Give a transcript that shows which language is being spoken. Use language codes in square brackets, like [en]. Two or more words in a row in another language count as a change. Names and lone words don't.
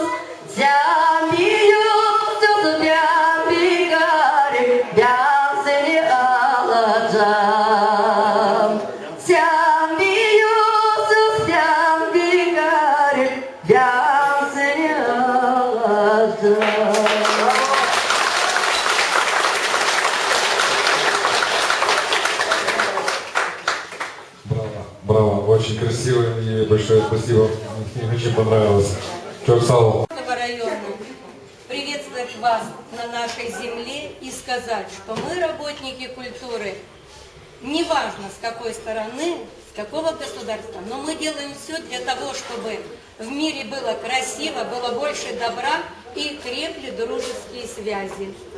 [tr] Sen bir yüzsüz ben bir garip ben seni alacağım. Sen bir yüzsüz sen bir garip ben seni alacağım. [ru] Браво, браво, очень красиво и большое спасибо, мне очень понравилось. Чоксал. Району приветствовать вас на нашей земле и сказать, что мы, работники культуры, неважно с какой стороны, с какого государства, но мы делаем все для того, чтобы в мире было красиво, было больше добра и крепли дружеские связи.